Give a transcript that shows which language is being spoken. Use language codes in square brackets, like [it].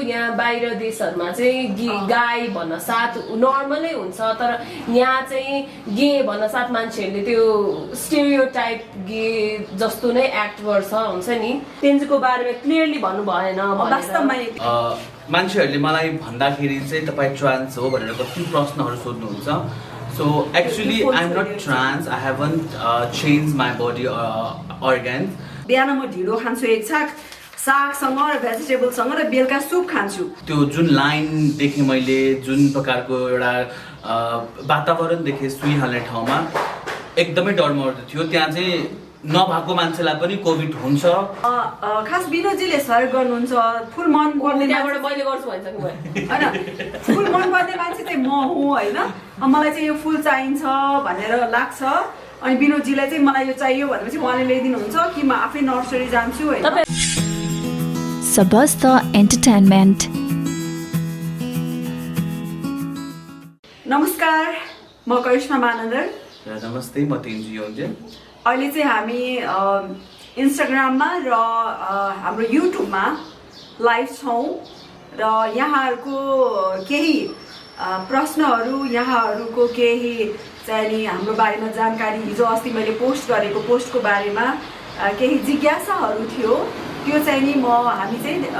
[ne] यहाँ बाहिर देशहरूमा चाहिँ गाई भन्न साथ नर्मलै हुन्छ तर यहाँ चाहिँ गे भन्न साथ मान्छेहरूले त्यो स्टेरियोटाइप गे जस्तो नै एक्ट गर्छ हुन्छ नि। तेन्जुको बारेमा क्लियरली भन्नु भएन। वास्तवमा मान्छेहरूले मलाई भन्दाखेरि चाहिँ तपाईँ ट्रान्स हो भनेर कति प्रश्नहरू सोध्नुहुन्छ। [en] So actually I'm not trans. I haven't changed my body organs. [ne] बिहान म ढिँडो खान्छु एक छाक सागसँग र भेजिटेबलसँग र बेलुका सुप खान्छु। त्यो जुन लाइन देखेँ मैले जुन प्रकारको एउटा वातावरण देखेँ सुई हाल्ने ठाउँमा एकदमै डर मर्दो थियो। त्यहाँ चाहिँ नभएको मान्छेलाई पनि कोभिड हुन्छ। खास विनोदजीले सहयोग गर्नुहुन्छ। फुल मन पर्ने त्यहाँबाट मैले गर्छु भनिसक्नु भयो हैन। फुल मन पर्ने मान्छे चाहिँ म हुँ हैन। मलाई चाहिँ यो फुल चाहिन्छ भनेर लाग्छ अनि विनोदजीलाई चाहिँ मलाई यो चाहियो भनेपछि उहाँले ल्याइदिनुहुन्छ कि म आफै नर्सरी जान्छु हैन। सबस्त एन्टरटेनमेन्ट। नमस्कार म करिश्मा मानन्दर। नमस्ते म तेन्जु योन्जेल। अहिले चाहिँ हामी इन्स्टाग्राममा र हाम्रो युट्युबमा लाइभ छौँ र यहाँहरूको केही प्रश्नहरू यहाँहरूको केही चाहिँ नि हाम्रो बारेमा जानकारी हिजो अस्ति मैले पोस्ट गरेको पोस्टको बारेमा केही जिज्ञासाहरू थियो त्यो चाहिँ नि हामी चाहिँ